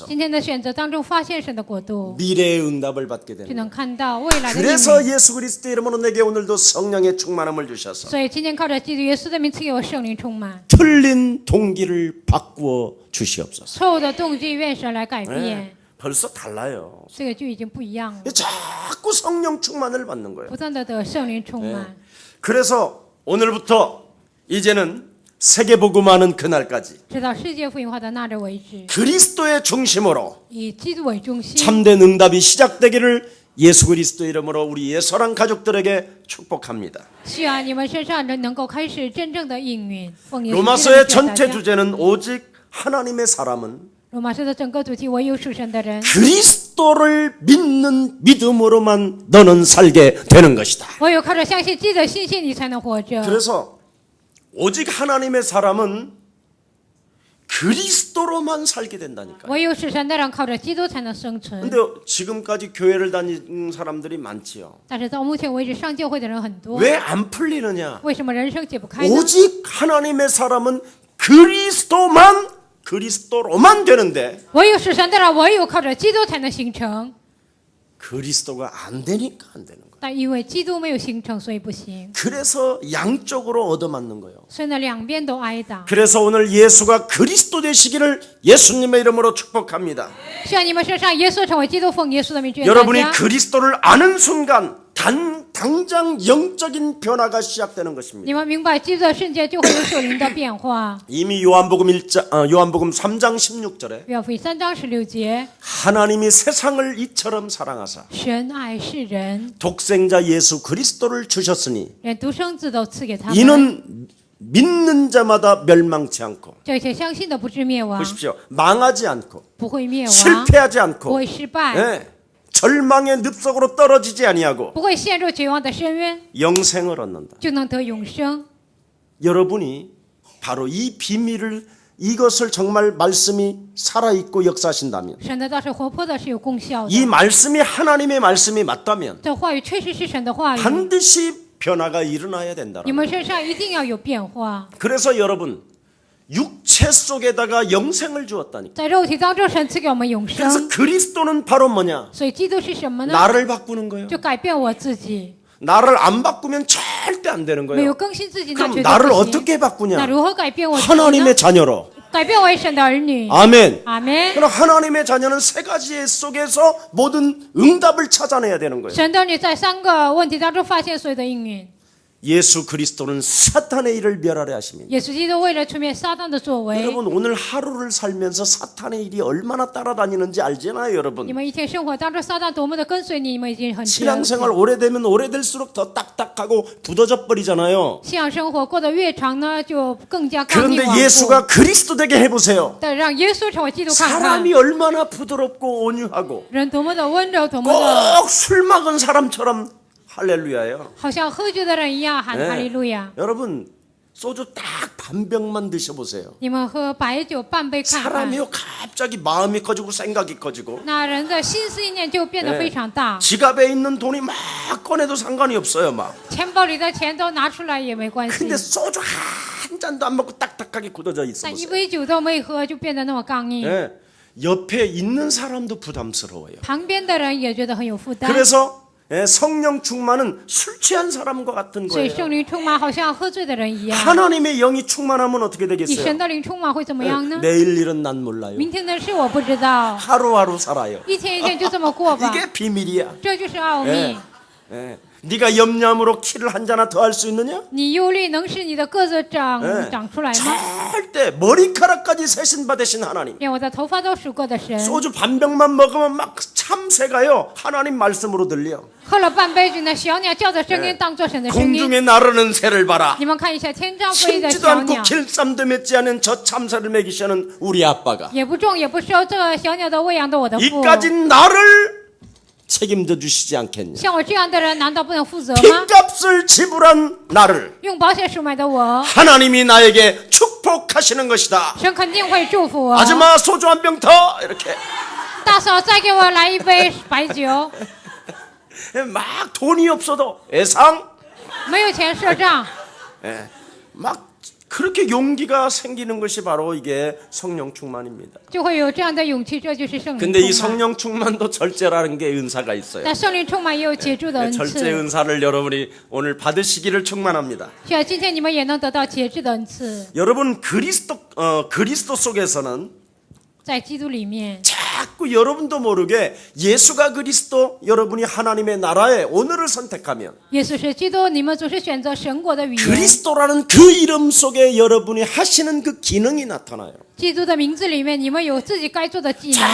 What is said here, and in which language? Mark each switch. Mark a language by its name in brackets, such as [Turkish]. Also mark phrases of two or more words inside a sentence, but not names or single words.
[Chinese] 今天的选择当中，发现神的国度， [Korean] 미래의 응답을 받게 [Chinese] 就 [Korean] 되는 [Chinese] 能看到未来的应 [Korean] 그래서 [Chinese] 许。 [Korean] 예수 그리스도 이름으로 내게 오늘도 성령의 충만함을 주셔서 [Chinese] 所以今天靠着基督耶稣的名赐给我圣灵充满， [Korean] 틀린 동기를 바꾸어 주시옵소서. [Chinese] 错误的动机愿神来改变， [Korean] 벌써 달라요. [Chinese] 这个就已经不一样了。 [Korean] 자꾸 성령 충만을 받는 거예요. [Chinese] 不断的得圣灵充满。 [Korean] 그래서 오늘부터 이제는 세계복음하는 그날까지 [Chinese] 直到世界福音化的那日为止， [Korean] 그리스도의 중심으로 [Chinese] 以基督为中心， [Korean] 참된 응답이 시작되기를 예수 그리스도 이름으로 우리 예서랑 가족들에게 축복합니다. [Chinese] 希望你们身上人能够开始真正的应允。奉耶稣基督的 [Korean] 로마서의 [Chinese] 名祝大 [Korean] 전체 [Chinese] 家 [Korean] 주제는 오직 하나님의 사람은 [Chinese] 罗马书的整个主题，唯有属神的人， [Korean] 그리스도를 믿는 믿음으로만 너는 살게 되는 것이다. [Chinese] 唯有靠着相信基督的信心，你才能活着。 [Korean] 그래서 오직 하나님의 사람은 그리스도로만 살게 된다니까. [Chinese] 唯有属神的人靠着基督才能生存。 [Korean] 근데 지금까지 교회를 다니는 사람들이 많지요. [Chinese] 但是到目前为止，上教会的人很多， [Korean] 왜 안 풀리느냐? [Chinese] 为什么人生解不开呢？ [Korean] 오직 하나님의 사람은 그리스도로만 되는데 [Chinese] 唯有属神的人，唯有靠着基督才能形成。 [Korean] 그리스도가 안 되니까 안 되는 거예요. [Chinese] 但因为基督没有形成，所以不行。 [Korean] 그래서 양쪽으로 얻어맞는 거예요. [Chinese] 所以呢，两边都挨打。 [Korean] 그래서 오늘 예수가 그리스도 되시기를 예수님의 이름으로 축복합니다. [Chinese] 希望你们身上耶稣成为基督，奉耶稣的名祝愿大 [Korean] 여러분이 [Chinese] 家。 [Korean] 그리스도를 아는 순간 당장 영적인 변화가 시작되는 것입니다. [Chinese] 你们明白基督的瞬间，就会有属灵的变化。 [Korean] 이미 요한복음 3장 16절에 [Chinese] 约翰福音3章16节， [Korean] 하나님이 세상을 이처럼 사랑하사 [Chinese] 神爱世人， [Korean] 독생자 예수 그리스도를 주셨으니 [Chinese] 连独生子都赐给他们， [Korean] 이는 믿는 자마다 멸망치 않고 [Chinese] 这些相信的不至灭亡， [Korean] 보십시오. 망하지 않고 [Chinese] 不会灭亡， [Korean] 실패하지 [Chinese] 不 [Korean] 않고 [Chinese] 会失败， [Korean] 예, 절망의 늪속으로 떨어지지 아니하고 [Chinese] 不会陷入绝望的深渊， [Korean] 영생을 얻는다. [Chinese] 就能得永生。 [Korean] 여러분이 바로 이 비밀을 이것을 정말 말씀이 살아있고 역사하신다면 [Chinese] 神的道是活泼的，是有功效的。 [Korean] 이 말씀이 하나님의 말씀이 맞다면 [Chinese] 这话语确实是神的话语， [Korean] 반드시 변화가 일어나야 된다. [Chinese] 你们身上一定要有变化。 [Korean] 그래서 여러분 육체 속에다가 영생을 주었다니까. [Chinese] 在肉体当中，神赐给我们永 [Korean] 그래서 [Chinese] 生， [Korean] 그리스도는 바로 뭐냐? [Chinese] 所以基督是什么呢？ [Korean] 나를 바꾸는 거예요. [Chinese] 就改变我自己， [Korean] 나를 안 바꾸면 절대 안 되는 [Chinese] 没有 [Korean] 거예요. [Chinese] 更新自己，那 [Korean] 그럼 [Chinese] 绝对 [Korean] 나를 [Chinese] 不行。 [Korean] 어떻게 [Chinese] 那 [Korean] 바꾸냐? [Chinese] 如何改变我自己呢？ [Korean] 하나님의 자녀로. [Chinese] 改变为神的儿女。 [Korean] 아멘. [Chinese] 阿门。 [Korean] 그럼 하나님의 자녀는 세 가지 속에서 모든 응답을 찾아내야 되는 거예요. [Chinese] 神的儿女在3个问题当中发现所有的应允。 [Korean] 예수 그리스도는 사탄의 일을 멸하려 하십니다. [Chinese] 耶稣基督为了除灭撒旦的作为， [Korean] 여러분 오늘 하루를 살면서 사탄의 일이 얼마나 따라다니는지 알잖아요, [Chinese] 你 [Korean] 여러분. [Chinese] 们一天生活当中，撒旦多么的跟随你，你们已经很知道。 [Korean] 신앙생활 오래되면 오래될수록 더 딱딱하고 굳어져 버리잖아요. [Chinese] 信仰生活过得越长呢，就更加刚硬 [Korean] 그런데 [Chinese] 顽固。 [Korean] 예수가 그리스도 되게 해보세요. [Chinese] 但让耶稣成为基督看看， [Korean] 사람이 얼마나 부드럽고 온유하고 [Chinese] 人多么的温柔，多么的 [Korean] 꼭 술 먹은 사람처럼 할렐루야예요. [Chinese] 好像喝酒的人一样喊 [Korean] 네. [Chinese] 哈利路亚。 [Korean] 여러분 소주 딱 반 병만 드셔보세요. [Chinese] 你们喝白酒半杯看看， [Korean] 사람이요 갑자기 마음이 커지고 생각이 커지고 [Chinese] 那人的心思意念就变得非常大， [Korean] 지갑에 있는 돈이 막 꺼내도 상관이 없어요 막. [Chinese] 钱包里的钱都拿出来也没关系 [Korean] 근데 ， 소주 한 잔도 안 먹고 딱딱하게 굳어져 [Chinese] 但一 [Korean] 있어보세요. [Chinese] 杯酒都没喝就变得那么刚硬， [Korean] 예, 옆에 있는 사람도 부담스러워요. [Chinese] 旁边的人也觉得很有负担。 [Korean] 그래서 성령 충만은 술 취한 사람과 같은 [Chinese] 所以 [Korean] 거예요. [Chinese] 圣灵充满好像喝醉的人一样。 [Korean] 하나님의 영이 충만하면 어떻게 [Chinese] 以 [Korean] 되겠어요? [Chinese] 神的灵充满会怎么样呢？ [Korean] 내일 일은 난 몰라요. [Chinese] 明天的事我不知道， [Korean] 하루하루 살아요. [Chinese] 一天一天就这么过吧， [Korean] 이게 비밀이야. [Chinese] 这就是奥秘。 [Korean] 네가 염려함으로 키를 한 자나 더 할 수 있느냐? [Chinese] 你忧虑能使你的个子长出来吗？ [Korean] 절대 머리카락까지 세신 받으신 하나님. [Chinese] 连我的头发都数过的神， [Korean] 소주 반병만 먹으면 막 참새가요 하나님 말씀으로 들려. [Chinese] 喝了半杯酒，那小鸟叫的声音当作神的声音。 [Korean] 공중에 나르는 새를 봐라. [Chinese] 你们看一下天上飞的 [Korean] 심지도 [Chinese] 小 [Korean] 않고 [Chinese] 鸟， [Korean] 길쌈도 맺지 않은 저 참새를 먹이시는 우리 아빠가 [Chinese] 也不种也不收，这个小鸟的喂养的我的父， [Korean] 이까지 나를 책임져 주시지 않겠냐? [Chinese] 像我这样的人，难道不能负责吗？ [Korean] 핏값을 지불한 나를 [Chinese] 用保险赎买的我， [Korean] 하나님이 나에게 축복하시는 것이다. [Chinese] 神肯定会祝福我。 [Korean] 아줌마 소주 한 병 더 이렇게 [Chinese] 大嫂，再给我来一杯白酒。 [Korean] 막 돈이 없어도 애상 [Chinese] 没有钱赊账， [Korean] 막 그렇게 용기가 생기는 것이 바로 이게 성령 충만입니다. [Chinese] 就会有这样的勇气，这就是圣灵 [Korean] 근데 이 [Chinese] 充满。 [Korean] 성령 충만도 절제라는 게 은사가 있어요. [Chinese] 但圣灵充满也有节制的恩 [Korean] 절제 [Chinese] 赐， [Korean] 은사를 여러분이 오늘 받으시기를 충만합니다. [Chinese] 需要今天你们也能得到节制的恩赐。 [Korean] 여러분 그리스도 속에서는 [Chinese] 在基督里面， [Korean] 자꾸 여러분도 모르게 예수가 그리스도 여러분이 하나님의 나라의 오늘을 선택하면 [Chinese] 耶稣是基督，你们总是选择神国的语言。 [Korean] 그리스도라는 그 이름 속에 여러분이 하시는 그 기능이 나타나요. [Chinese] 基督的名字里面，你们有自己该做的技能。